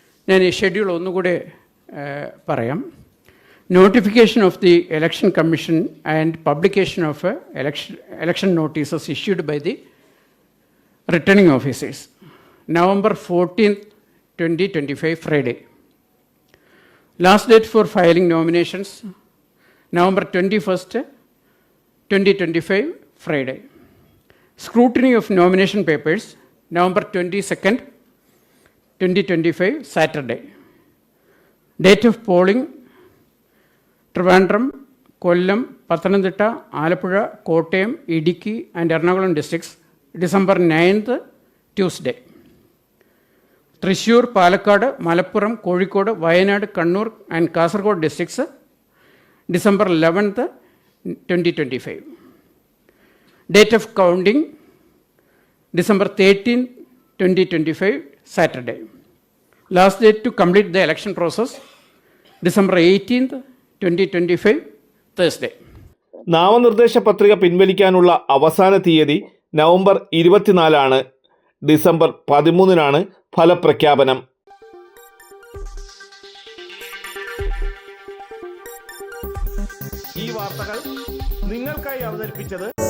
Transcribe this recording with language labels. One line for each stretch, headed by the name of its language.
Malayalam: ഞാൻ ഈ ഷെഡ്യൂൾ ഒന്നുകൂടെ പറയാം.
English: Notification of the election commission and publication of election notices issued by the returning officers. November 14th, 2025, Friday. Last date for filing nominations, November 21st, 2025, Friday. Scrutiny of nomination papers, November 22nd, 2025, Saturday. Date of polling, Trivandrum, Kollam, Pathanamthitta, Alappuzha, Kottayam, Idukki and Ernakulam districts, December 9th, Tuesday. Thrissur, Palakkad, Malappuram, Kozhikode, Wayanad, Kannur and Kasaragod districts, December 11th, 2025. Date of counting, December 13th, 2025, Saturday. Last date to complete the election process, December 18th, 2025, Thursday.
Malayalam: നാമനിർദ്ദേശ പത്രിക പിൻവലിക്കാനുള്ള അവസാന തീയതി November 24 December 13 ഫലപ്രഖ്യാപനം. ഈ വാർത്തകൾ നിങ്ങൾക്കായി അവതരിപ്പിച്ചത്